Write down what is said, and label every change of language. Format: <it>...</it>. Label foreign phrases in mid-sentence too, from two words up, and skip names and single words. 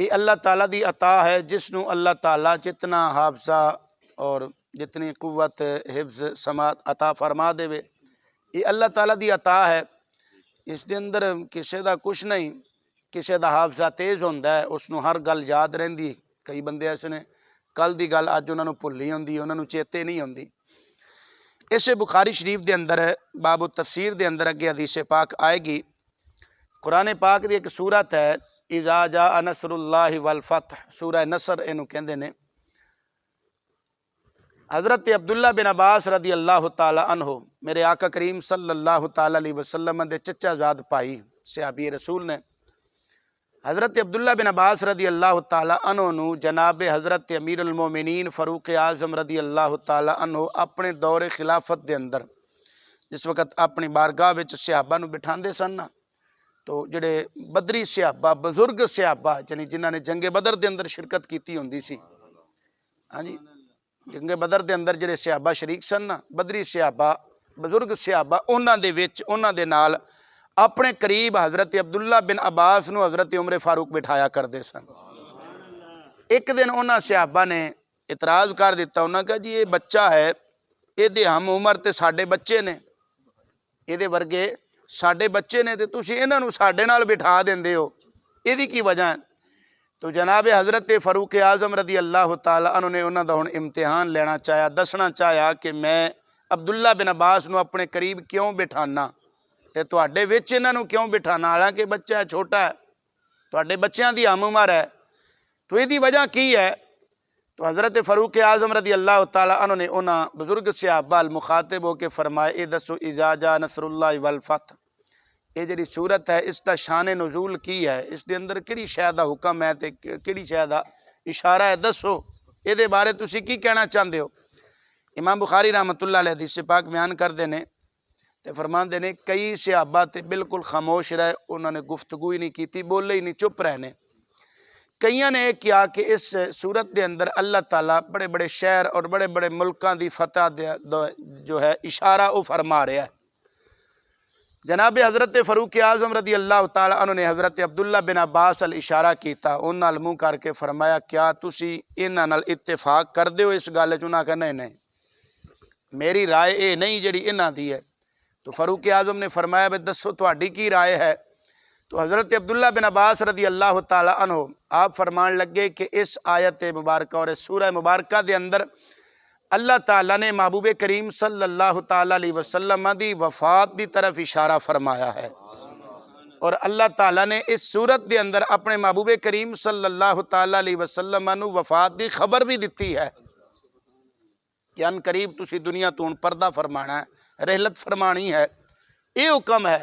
<pa>یہ اللہ تعالیٰ دی عطا ہے، جس نو اللہ تعالیٰ جتنا حافظہ اور جتنی قوت حفظ سماعت عطا فرما دے وے، یہ اللہ تعالیٰ دی عطا ہے۔ اس دے اندر کسے دا کچھ نہیں، کسے دا حافظہ تیز ہوندا ہے، اس نو ہر گل یاد رہندی۔ کئی بندے ایسے نے کل دی گل اج انہاں نو بھلی ہوندی، انہاں نو چیتے نہیں ہوندی۔ اسے بخاری شریف دے اندر باب التفسیر دے اندر اگے حدیث پاک آئے گی۔ قرآن پاک دی ایک سورت ہے</pa> <ar>اذا جاء نصر اللہ والفتح،</ar> <pa>سورہ نصر اینو کہندے نے۔ حضرت عبداللہ بن عباس</pa> <ar>رضی اللہ تعالی عنہ،</ar> <pa>میرے آقا کریم</pa> <ar>صلی اللہ تعالی علیہ وسلم</ar> <pa>دے چچا زاد بھائی صحابی رسول نے، حضرت عبداللہ بن عباس</pa> <ar>رضی اللہ تعالی عنہ</ar> <pa>نو جناب حضرت امیر المومنین فاروق اعظم</pa> <ar>رضی اللہ تعالی عنہ</ar> <pa>اپنے دور خلافت دے اندر جس وقت اپنی بارگاہ وچ صحابہ نو بٹھاندے سن نا، تو جڑے بدری صحابہ، بزرگ صحابہ یعنی جنہاں نے جنگ بدر دے اندر شرکت کیتی ہوندی سی، ہاں جی، جنگ بدر دے اندر جڑے صحابہ شریک سن نا، بدری صحابہ، بزرگ صحابہ، انہاں دے وچ انہاں دے نال اپنے قریب حضرت عبداللہ بن عباس نو حضرت عمر فاروق بٹھایا کردے سن۔ ایک دن انہاں صحابہ نے اعتراض کر دیتا، انہاں کہا جی یہ بچہ ہے، یہ دے ہم عمر تے ساڈے بچے نے، یہ دے ورگے ساڈے بچے نے تے تسی انہاں نو ساڈے نال بٹھا دیندے ہو، یہ دی کی وجہ ہے؟ تو جناب حضرت فاروق اعظم</pa> <ar>رضی اللہ تعالی عنہ</ar> <pa>نے انہاں دا ہن امتحان لینا چاہیا، دسنا چاہیا کہ میں عبداللہ بن عباس نو اپنے قریب کیوں بٹھانا تے تواڈے وچ انہاں نو کیوں بٹھانا، حالانکہ بچہ چھوٹا ہے، تواڈے بچیاں دی ہم عمر ہے، تو یہ دی وجہ کی ہے؟ تو حضرت فاروق اعظم</pa> <ar>رضی اللہ تعالی عنہ</ar> <pa>نے انہاں بزرگ صحابہ المخاطب ہو کے فرمائے اے دسو</pa> <ar>اذا جاء نصر اللہ والفتح،</ar> <pa>یہ جڑی صورت ہے اس دا شان نزول کی ہے، اس دے اندر کیڑی شے دا حکم ہے تے کیڑی شے دا اشارہ ہے، دسو یہ دے بارے تسی کی کہنا چاہندے ہو؟ امام بخاری</pa> <ar>رحمۃ اللہ علیہ</ar> <pa>حدیث پاک بیان کردے نے تے فرماندے نے کئی صحابہ تے بالکل خاموش رہے، انہوں نے گفتگو ہی نہیں کیتی، بولے ہی نہیں، چپ رہنے۔ کئیاں نے یہ کیا کہ اس صورت دے اندر اللہ تعالیٰ بڑے بڑے شہر اور بڑے بڑے ملکاں دی فتح جو ہے اشارہ وہ فرما رہا ہے۔ جناب حضرت فاروق اعظم</pa> <ar>رضی اللہ تعالی عنہ</ar> <pa>نے حضرت عبداللہ بن عباس اشارہ کیتا، انہاں نال منہ کر کے فرمایا کیا تسی انہاں نال اتفاق کر دیو اس گل چ؟ انہاں کہا نہیں، میری رائے اے نہیں جڑی انہاں دی ہے۔ تو فاروق اعظم نے فرمایا بے دسو تہاڈی کی رائے ہے؟ تو حضرت عبداللہ بن عباس</pa> <ar>رضی اللہ تعالی عنہ</ar> <pa>آپ فرمان لگے کہ اس آیت مبارکہ اور اس سورہ مبارکہ دے اندر اللہ تعالیٰ نے محبوب کریم</pa> <ar>صلی اللہ تعالیٰ علیہ وسلم</ar> <pa>دی وفات دی طرف اشارہ فرمایا ہے، اور اللہ تعالیٰ نے اس صورت دے اندر اپنے محبوب کریم</pa> <ar>صلی اللہ تعالیٰ علیہ وسلم</ar> <pa>نو وفات دی خبر بھی دیتی ہے کہ ان قریب تسی دنیا تو ان پردہ فرمانا ہے، رحلت فرمانی ہے، یہ حکم ہے۔</pa>